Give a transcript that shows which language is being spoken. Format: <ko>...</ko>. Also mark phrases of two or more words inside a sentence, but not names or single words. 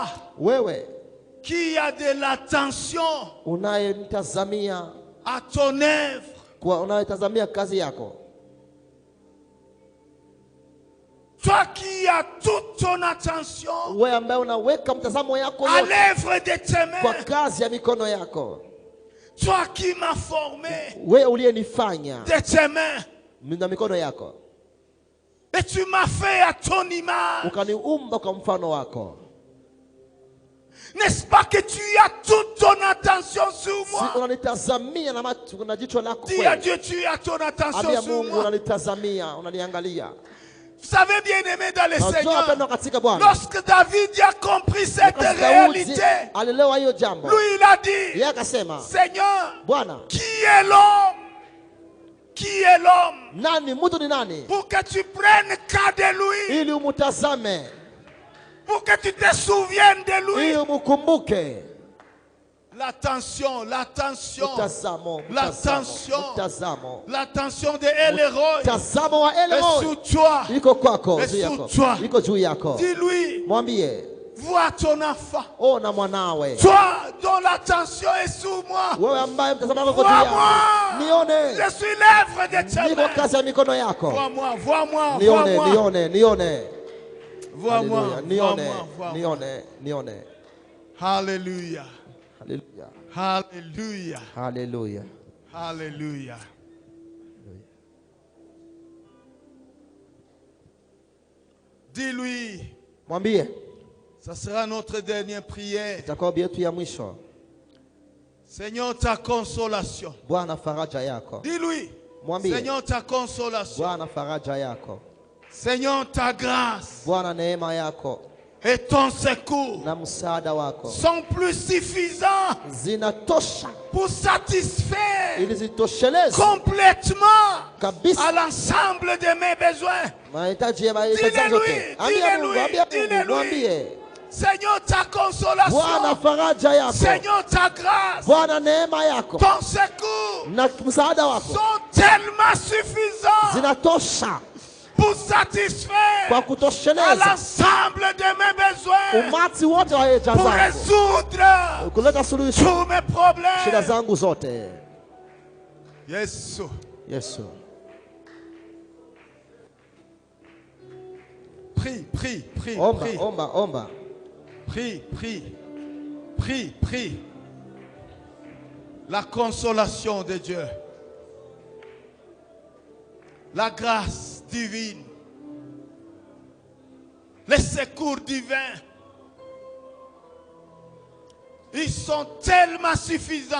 <sw>Wewe</sw> <fr>qui as de l'attention</fr> <sw>unayemtazamia,</sw> <fr>à ton œuvre,</fr> <sw>kwa unayetazamia kazi yako.</sw> <fr>toi qui as toute ton attention</fr> <sw>Wewe ambaye unaweka mtazamo yako</sw> <fr>à</fr> <sw>yote</sw> <fr>l'œuvre de tes</fr> <sw>kwa</sw> <fr>mains,</fr> <sw>kazi ya mikono yako.</sw> <fr>toi qui m'as formé</fr> <sw>Wewe uliyenifanya</sw> <fr>de tes mains,</fr> <sw>na mikono yako,</sw> <fr>et tu m'as fait à ton image.</fr> <sw>ukaniumba kwa mfano wako.</sw> <fr>N'est-ce pas que tu as toute ton attention sur</fr> <sw>Si</sw> <fr>moi?</fr> <sw>unanitazamia na macho na jicho lako</sw> <fr>Dis à</fr> <sw>kweli.</sw> <fr>Dieu, tu as ton attention</fr> <sw>Ambia</sw> <fr>sur</fr> <sw>Mungu</sw> <fr>moi.</fr> <sw>unanitazamia, unaniangalia.</sw> <fr>Vous savez, bien aimé dans le</fr> <sw>Najua</sw> <fr>Seigneur,</fr> <sw>mpendwa katika Bwana.</sw> <fr>lorsque David a compris cette</fr> <sw>Wakati Daudi</sw> <fr>réalité,</fr> <sw>alielewa hiyo jambo.</sw> <fr>lui il a dit,</fr> <sw>Yeye akasema,</sw> <fr>Seigneur,</fr> <sw>Bwana,</sw> <fr>qui est l'homme? Qui est l'homme?</fr> <sw>nani mtu ni nani?</sw> <fr>Pour que tu prennes cas de lui,</fr> <sw>Ili umtazame,</sw> <fr>pour que tu te souviennes de lui.</fr> <sw>ili umkumbuke.</sw> <fr>L'attention, l'attention,</fr> <sw>Mtazamo,</sw> <fr>l'attention,</fr> <sw>mtazamo.</sw> <fr>l'attention de Elroy</fr> <sw>Mtazamo wa</sw> <fr>est</fr> <sw>Elroy</sw> <fr>sur toi.</fr> <sw>iko kwako,</sw> <fr>Et</fr> <sw>juu yako.</sw> <fr>sur toi.</fr> <sw>Iko juu yako.</sw> <fr>Dis-lui,</fr> <sw>Mwambie,</sw> <fr>vois ton enfant.</fr> <sw>ona mwanawe.</sw> <fr>Toi dont l'attention est sur moi.</fr> <sw>Wewe ambaye mtazamo wako juu</sw> <fr>Vois-moi.</fr> <sw>yako. Nione.</sw> <fr>Je suis l'œuvre de tes</fr> <sw>Niko</sw> <fr>mains.</fr> <sw>kazi ya mikono yako.</sw> <fr>Vois-moi, vois-moi,</fr> <sw>Nione,</sw> <fr>vois-moi.</fr> <sw>nione, nione.</sw> <fr>Vois-moi,</fr> <sw>Hallelujah. Nione,</sw> <fr>vois-moi, vois-moi.</fr> <sw>nione, nione.</sw> <fr>Alléluia.</fr> <sw>Hallelujah.</sw> <fr>Alléluia.</fr> <sw>Hallelujah.</sw> <fr>Alléluia. Dis-lui,</fr> <sw>Mwambie,</sw> <fr>ça sera notre dernière prière.</fr> <sw>itakuwa ombi yetu ya mwisho.</sw> <fr>Seigneur, ta consolation.</fr> <sw>Bwana, faraja yako.</sw> <fr>Dis-lui,</fr> <sw>Mwambie,</sw> <fr>Seigneur, ta consolation.</fr> <sw>Bwana, faraja yako.</sw> <fr>Seigneur, ta grâce</fr> <sw>Bwana, neema yako</sw> <fr>et ton secours</fr> <sw>na msaada wako</sw> <fr>sont plus suffisants</fr> <sw>zinatosha</sw> <fr>pour satisfaire</fr> <sw>ili zitosheleze</sw> <fr>complètement</fr> <sw>kabisa</sw> <fr>à l'ensemble de mes besoins.</fr> <sw>mahitaji ya mahitaji</sw> <fr>Dis-le</fr> <sw>zote.</sw> <fr>lui,</fr> <sw>Ambia Mungu,</sw> <fr>dis-le</fr> <sw>ambia</sw> <fr>lui,</fr> <sw>Mungu,</sw> <fr>dis-le lui.</fr> <sw>mwambie</sw> <fr>Seigneur, ta</fr> <sw>Bwana,</sw> <fr>consolation.</fr> <sw>faraja yako.</sw> <fr>Seigneur, ta grâce,</fr> <sw>Bwana, neema yako</sw> <fr>ton secours</fr> <sw>na msaada wako</sw> <fr>sont tellement suffisants</fr> <sw>zinatosha</sw> <fr>pour satisfaire</fr> <sw>kwa</sw> <fr>à</fr> <sw>kutosheleza</sw> <fr>l'ensemble de mes besoins,</fr> <sw>umati wote wa haja</sw> <fr>pour</fr> <sw>zangu,</sw> <fr>résoudre</fr> <sw>kuleta suluhisho</sw> <fr>tous mes</fr> <sw>shida</sw> <fr>problèmes.</fr> <sw>zangu zote. Yes. Yesu,</sw> <fr>Prie, prie, prie,</fr> <sw>omba,</sw> <fr>prie,</fr> <sw>omba, omba.</sw> <fr>prie, prie, prie, prie. La consolation de Dieu. La grâce divine. Les secours divins. Ils sont tellement suffisants.</fr>